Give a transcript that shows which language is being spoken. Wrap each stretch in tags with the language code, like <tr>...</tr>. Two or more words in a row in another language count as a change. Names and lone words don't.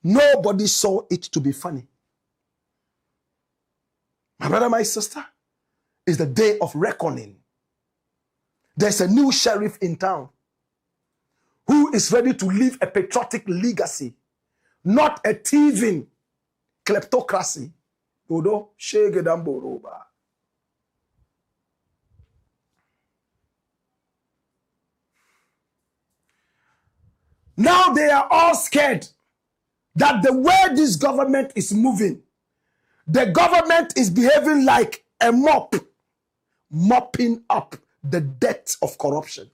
<en>Nobody saw it to be funny. My brother, my sister, it's the day of reckoning. There's a new sheriff in town who is ready to leave a patriotic legacy, not a thieving kleptocracy.</en> <ha>Odo shege damboroba.</ha> <en>Now they are all scared that the way this government is moving, the government is behaving like a mop, mopping up the debt of corruption.</en>